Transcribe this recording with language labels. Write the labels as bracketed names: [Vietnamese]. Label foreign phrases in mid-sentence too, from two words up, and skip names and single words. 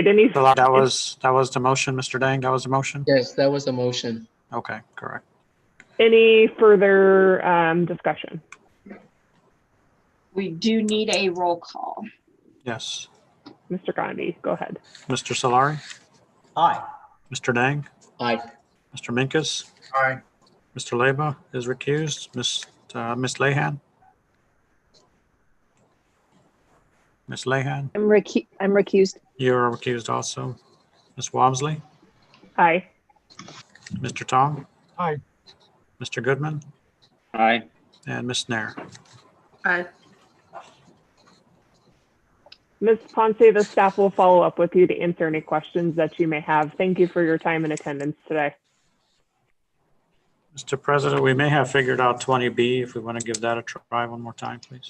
[English] That was the motion, Mr. Dang. That was the motion. Yes, that was a motion. Okay, correct. Any further discussion? We do need a roll call. Yes. Mr. Gandhi, go ahead. Mr. Solari? Aye. Mr. Dang? Aye. Mr. Minkus? Aye. Mr. Leba is recused. Miss Lehan? Miss Lehan? I'm recused. You're recused also. Miss Walmsley? Aye. Mr. Tong? Aye. Mr. Goodman? Aye. And Miss Nair? Aye. Ms. Ponce, the staff will follow up with you to answer any questions that you may have. Thank you for your time and attendance today. Mr. President, we may have figured out 20B if we want to give that a try one more time, please.